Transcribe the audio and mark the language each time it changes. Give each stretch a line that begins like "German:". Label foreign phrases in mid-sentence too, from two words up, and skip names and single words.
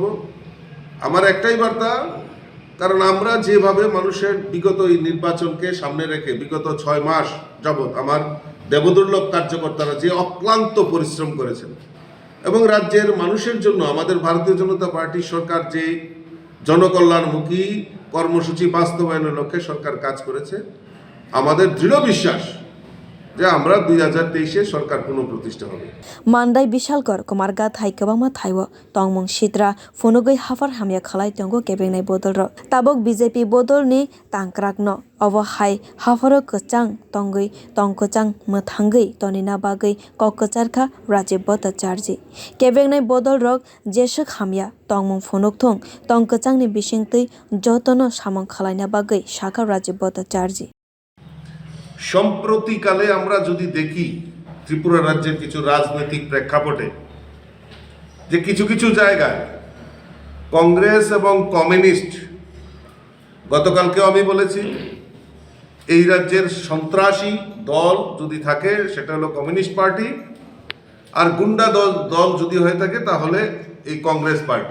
Bangla: আমার একটাই বার্তা, কারণ আমরা যেভাবে মানুষের বিগত এই নির্বাচনকে সামনে রেখে বিগত 6 মাস যাবৎ আমার দেবদুর্লভ কার্যকর্তারা যে অক্লান্ত পরিশ্রম করেছেন এবং রাজ্যের মানুষের জন্য আমাদের ভারতীয় জনতা পার্টি সরকার যে জনকল্যাণমুখী কর্মসূচি বাস্তবায়নের লক্ষ্যে সরকার কাজ করেছে, আমাদের দৃঢ় বিশ্বাস যে আমরা 2023 সরকার পুনঃপ্রতিষ্ঠা হবে।
Kok Borok: মান্দাই বিশালগড় কুমারঘাট হাই কেবেংমা থাইও tongmung সিত্রা ফনুগৈ হাফার হামিয়া খালাই তঙ্গো কেবেংনাই বদল তাবক BJP bodolni tangkrakno obo hai hafaro kchang tongoi tongkchang mthangoi tonina bagoi kokcharkha Rajib Bhattacharjee kebengnai bodol rok jesuk hamya tongmung phunukthong tongkchangni bisingtui jotono samong khalaina bagoi shaka Rajib Bhattacharjee।
Bangla: সম্প্রতিকালে আমরা যদি দেখি ত্রিপুরা রাজ্যের কিছু রাজনৈতিক প্রেক্ষাপটে যে কিছু কিছু জায়গায় কংগ্রেস এবং কমিউনিস্ট, গতকালকেও আমি বলেছি এই রাজ্যের সন্ত্রাসী দল যদি থাকে সেটা হলো কমিউনিস্ট পার্টি, আর গুন্ডা দল যদি হয়ে থাকে তাহলে এই কংগ্রেস পার্টি।